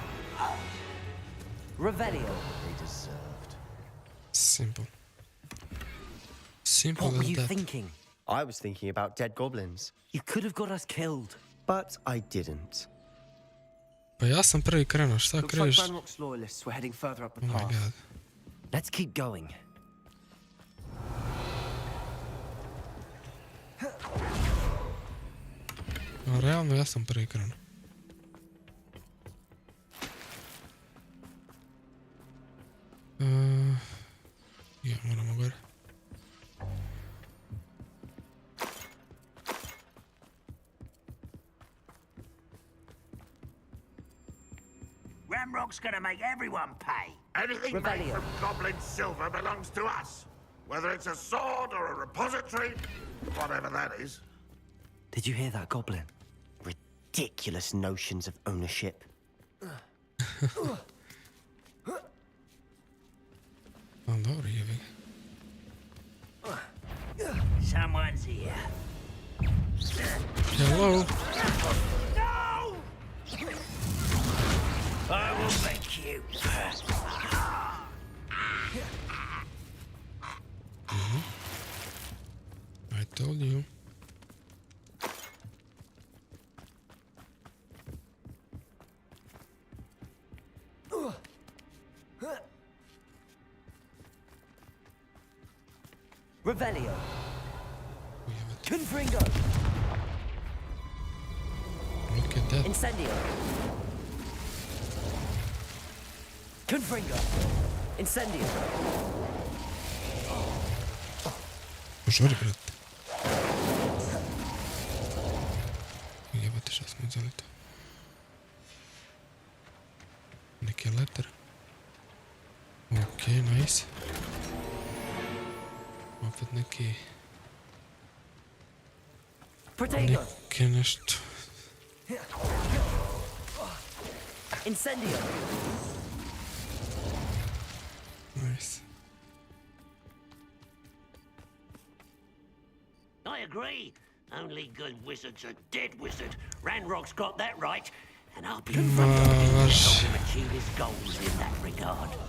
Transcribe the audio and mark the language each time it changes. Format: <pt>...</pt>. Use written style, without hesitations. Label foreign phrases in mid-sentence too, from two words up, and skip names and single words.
<en>Revelio. They deserved. Simple. Simple What were as you that. thinking? I was thinking about dead goblins. You could have got us killed. But I didn't.</en> <sr>Pa ja sam prvi krenuo, šta</sr> <en>Looks like</en> <sr>kriviš?</sr> <en>Ranrock's loyalists were heading further up the Oh my path. god. Let's keep going.</en> <sr>No, realno ja sam prvi krenuo. Ja, moramo gore.</sr> <en>Ramrock's gonna make everyone pay. Anything made from goblin silver belongs to us. Whether it's a sword or a repository, whatever that is. Did you hear that, Goblin? Ridiculous notions of ownership.</en> <sr>No, dobro, jebi ga.</sr> <en>Someone's here. Hello? No! I will make you. I told you. Revelio. Confringo. Look at that. Incendio. Confringo. Incendio.</en> <sr>Požuri, brate. Jebate, šta smo uzeli to? Neki letter.</sr> <en>Okej, nice.</en> <sr>Opet neki... Neki nešto...</sr> <en>Incendio. Nice. I agree. Only good wizards are dead wizard. Ranrock's got that right. And I'll be help him achieve his goals in that regard.</en>